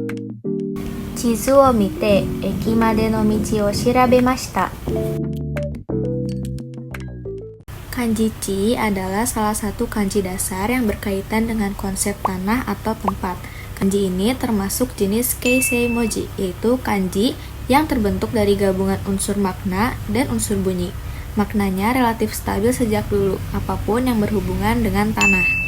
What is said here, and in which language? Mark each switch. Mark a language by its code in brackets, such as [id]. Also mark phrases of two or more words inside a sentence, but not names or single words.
[ja] 地図を見て駅までの道を調べました。 [id] Kanji Chi adalah salah satu kanji dasar yang berkaitan dengan konsep tanah atau tempat. Kanji ini termasuk jenis [ja] 形声文字, [id] yaitu kanji yang terbentuk dari gabungan unsur makna dan unsur bunyi. Maknanya relatif stabil sejak dulu, apapun yang berhubungan dengan tanah.